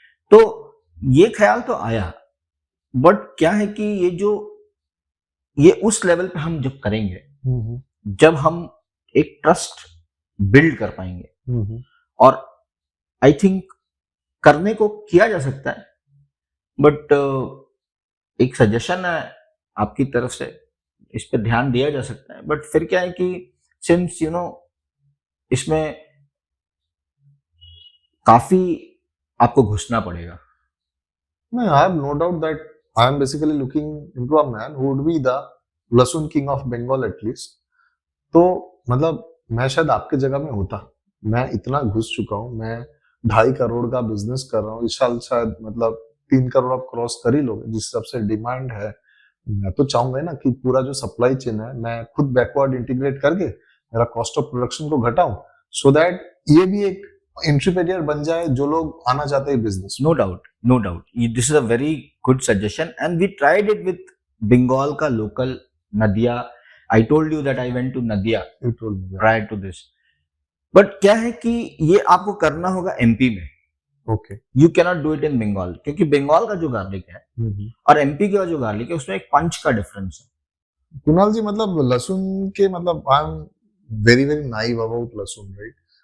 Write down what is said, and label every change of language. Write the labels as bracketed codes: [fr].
[hi] तो ये ख्याल तो आया, बट क्या है कि ये उस लेवल पे हम जब करेंगे, जब हम एक ट्रस्ट बिल्ड कर पाएंगे, और [en] I think [hi] करने को किया जा सकता है, बट एक सजेशन है आपकी तरफ से, इस पे ध्यान दिया जा सकता है, बट फिर क्या है कि सिंस इसमें काफी आपको घुसना पड़ेगा। [en] No, I have no doubt that I am basically looking into a man who would be the lahsun king of Bengal at least. [hi] तो मतलब मैं शायद आपके जगह में होता, मैं इतना घुस चुका हूँ, मैं 2.5 करोड़ का बिजनेस कर रहा हूँ इस साल, शायद मतलब 3 करोड़ आप क्रॉस कर ही लोगे जिस हिसाब से डिमांड है। मैं तो चाहूंगा ना कि पूरा जो सप्लाई चेन है मैं खुद बैकवर्ड इंटीग्रेट करके मेरा कॉस्ट ऑफ प्रोडक्शन को घटाऊं, [en] so that [hi] ये भी एक इंटरमीडिएट बन जाए जो लोग आना चाहते हैं business? [en] No doubt, no doubt. This is a very good suggestion, and we tried it with Bengal ka local Nadia. I told you that I went to Nadia prior to this. [hi] But क्या है कि ये आपको करना होगा MP में. Okay. [en] You cannot do it in Bengal, [hi] क्योंकि बंगाल का जो गार्लिक है और एमपी का जो गार्लिक है उसमें एक पंच का डिफरेंस है. [en] Kunal ji, [hi] मतलब लहसुन के, मतलब [en] I am very very naive about lahsun, right?